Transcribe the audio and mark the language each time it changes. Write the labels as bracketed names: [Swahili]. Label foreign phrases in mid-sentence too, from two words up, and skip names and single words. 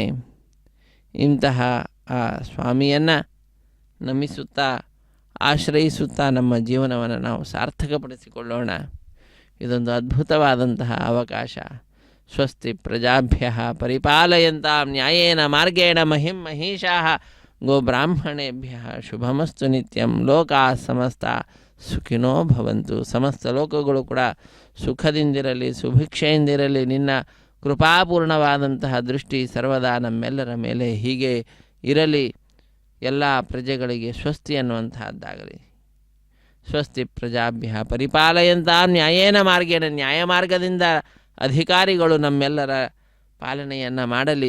[Kannada] ಇಂತಹ ಆ ಸ್ವಾಮಿಯನ್ನು ನಮಿಸುತ್ತಾ ಆಶ್ರಯಿಸುತ್ತಾ ನಮ್ಮ ಜೀವನವನ್ನು ನಾವು ಸಾರ್ಥಕಪಡಿಸಿಕೊಳ್ಳೋಣ. ಇದೊಂದು ಅದ್ಭುತವಾದಂತಹ ಅವಕಾಶ. [Sanskrit] ಸ್ವಸ್ತಿ ಪ್ರಜಾಭ್ಯ ಪರಿಪಾಲಯಂತಾಂ ನ್ಯಾಯೇನ ಮಾರ್ಗೇಣ ಮಹಿಂ ಮಹಿಷಾಃ ಗೋಬ್ರಾಹ್ಮಣೇಭ್ಯ ಶುಭಮಸ್ತು ನಿತ್ಯಂ. ಲೋಕಾ ಸಮಸ್ತ ಸುಖಿನೋ ಭವಂತು. [Kannada] ಸಮಸ್ತ ಲೋಕಗಳು ಕೂಡ ಸುಖದಿಂದಿರಲಿ, ಸುಭಿಕ್ಷೆಯಿಂದಿರಲಿ. ನಿನ್ನ ಕೃಪಾಪೂರ್ಣವಾದಂತಹ ದೃಷ್ಟಿ ಸರ್ವದಾ ನಮ್ಮೆಲ್ಲರ ಮೇಲೆ ಹೀಗೆ ಇರಲಿ. ಎಲ್ಲ ಪ್ರಜೆಗಳಿಗೆ ಸ್ವಸ್ತಿ ಅನ್ನುವಂತಹದ್ದಾಗಲಿ. [Sanskrit] ಸ್ವಸ್ತಿ ಪ್ರಜಾಭ್ಯ ಪರಿಪಾಲಯಂತಾಂ ನ್ಯಾಯೇನ ಮಾರ್ಗೇಣ, [Kannada] ನ್ಯಾಯ ಮಾರ್ಗದಿಂದ ಅಧಿಕಾರಿಗಳು ನಮ್ಮೆಲ್ಲರ ಪಾಲನೆಯನ್ನು ಮಾಡಲಿ.